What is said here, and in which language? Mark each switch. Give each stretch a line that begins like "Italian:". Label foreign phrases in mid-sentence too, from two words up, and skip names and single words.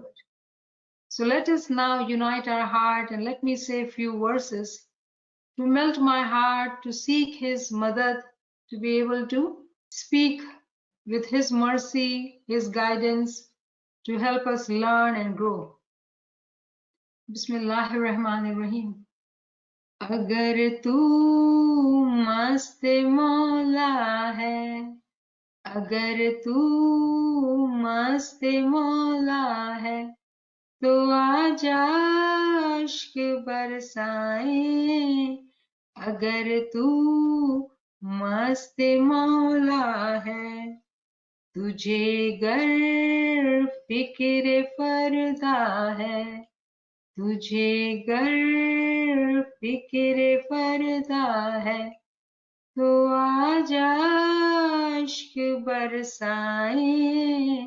English: So let us now unite our heart, and let me say a few verses to melt my heart, to seek his madad, to be able to speak with his mercy, his guidance, to help us learn and grow.
Arabic: بسم الله الرحمن الرحيم.
Urdu: اگر تو مست مولا ہے، اگر تو مست مولا ہے, تو آجا اشک برسائے. اگر تو مست مولا ہے، تجھے گر فکر فردا ہے، تجھے گر فکر فردا ہے، تو آجا اشک برسائے.